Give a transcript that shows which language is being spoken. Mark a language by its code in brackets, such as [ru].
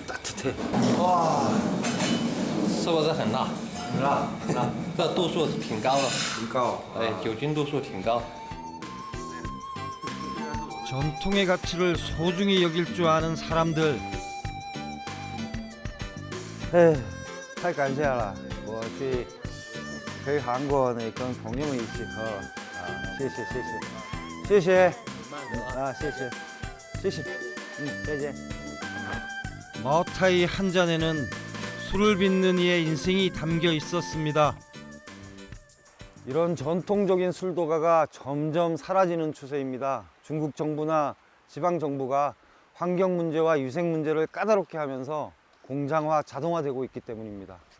[ko] 따뜻해. [zh] 是不是很辣？ [ko] 라. [zh] 这度数挺高的， [ko] 그러니까 [zh] 哎，酒精度数挺高。 [ko] 전통의 가치를 소중히 여길 줄 아는 사람들. [zh] 太感谢了，我去回韩国呢，跟朋友们一起喝啊，谢谢谢谢谢谢啊，谢谢谢谢，再见。 [ko] 마오타이 한 잔에는 술을 빚는 이의 인생이 담겨 있었습니다. 이런 전통적인 술도가가 점점 사라지는 추세입니다. 중국 정부나 지방 정부가 환경 문제와 위생 문제를 까다롭게 하면서 공장화, 자동화되고 있기 때문입니다.